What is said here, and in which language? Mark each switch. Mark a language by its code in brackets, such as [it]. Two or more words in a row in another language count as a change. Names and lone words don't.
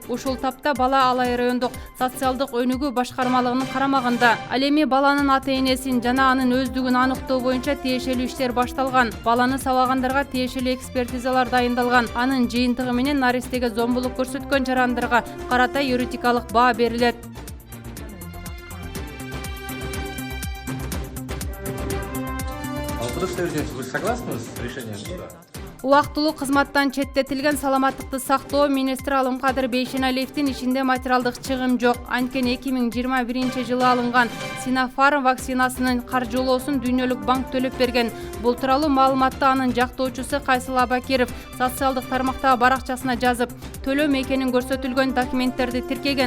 [ky] Ушул тапта бала Алай райондук социалдык өнүгүү башкармалыгынын карамагында. Ал эми баланын ата-энесин жана анын өздүгүн аныктоо боюнча тиешелүү иштер башталган. Баланы сабагандарга тиешелүү экспертизалар дайындалган. Анын жыйынтыгы менен наристеге зомбулук көрсөткөн жарандарга карата юридикалык баа берилет. [ru] Вы согласны с решением суда? [ky] Убактылуу кызматтан четтетилген саламаттыкты сактоо министри Алымкадыр Бейшеналиевдин ичинде материалдык чыгым жок. Анткени 2021-жылы алынган Синофарм вакцинасынын каржылоосун Дүйнөлүк банк төлөп берген. Бул тууралуу маалыматты анын жактоочусу Кайсыл Абакиров социалдык тармактагы баракчасына жазып, төлөм экенин көрсөтүлгөн документтерди тиркеген.